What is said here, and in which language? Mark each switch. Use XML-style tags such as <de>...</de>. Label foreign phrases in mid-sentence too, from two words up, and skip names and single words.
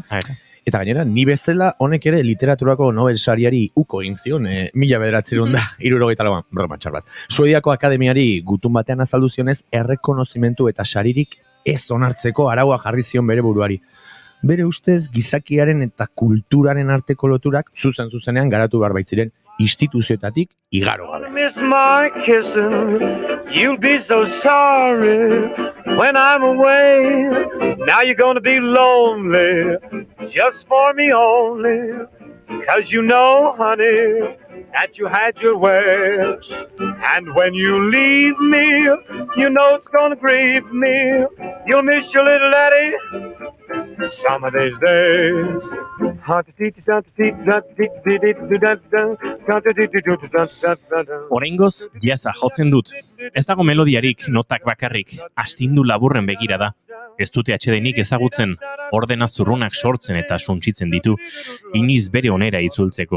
<eu>Eta gainera, ni bezala honek ere literaturako Nobel sariari uko egin zion, 1974an, broma txar bat. Suediako akademiari gutun batean azaldu zionez, errekonozimentu eta saririk ez onartzeko araua jarri zion bere buruari. Bere ustez, gizakiaren eta kulturaren arteko loturak zuzenean garatu behar baitziren instituzioetatik igaro gabe.</eu> <en>Miss my kissing, you'll be so sorry when I'm away. Now you're gonna be lonely, just for me only. 'Cause you know, honey, that you had your way. And when you leave me, you know it's gonna grieve me. You'll miss your little Eddie some of these days.</en> <eu>Oraingoz, jazza jotzen dut. Ez dago melodiarik, notak bakarrik, astindu laburren begira da. Ez dute atsedenik ezagutzen, ordena zurrunak sortzen eta suntsitzen ditu, iniz bere onera itzultzeko.</eu>